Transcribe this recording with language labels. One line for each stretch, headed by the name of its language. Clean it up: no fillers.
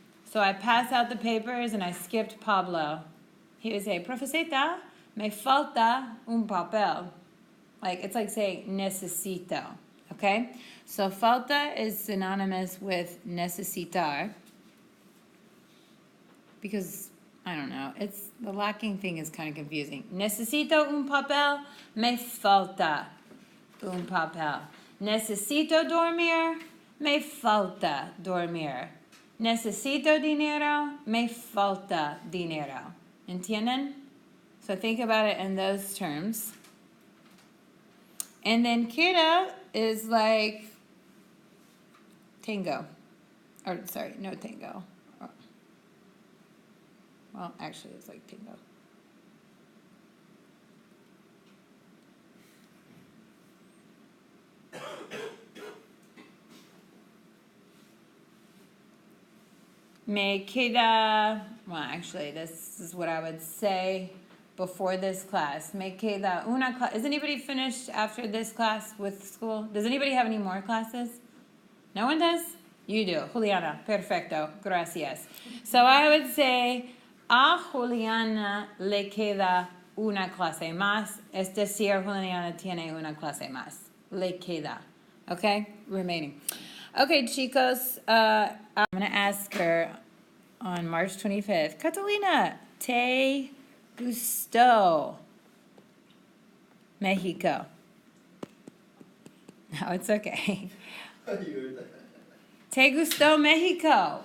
English: So I pass out the papers and I skipped Pablo. He would say,
Spanish: Profeseta, me falta un papel.
English: Like, it's like saying necesito. Okay, so falta is synonymous with necesitar because, I don't know, it's the lacking thing is kind of confusing.
Spanish: Necesito un papel, me falta un papel. Necesito dormir, me falta dormir. Necesito dinero, me falta dinero. ¿Entienden?
English: So think about it in those terms. And then queda is like tango. Or, sorry, no tango. Well, actually, it's like tango.
Spanish: Me queda,
English: well, actually, this is what I would say before this class.
Spanish: Me queda una clase.
English: Is anybody finished after this class with school? Does anybody have any more classes? No one does? You do. Juliana,
Spanish: perfecto. Gracias.
English: So I would say,
Spanish: a Juliana le queda una clase más. Es decir, Juliana tiene una clase más. Le queda.
English: Okay? Remaining. Okay,
Spanish: chicos,
English: I'm going to ask her on March 25th, Catalina,
Spanish: te gustó Mexico?
English: No, it's okay.
Spanish: Te gustó Mexico?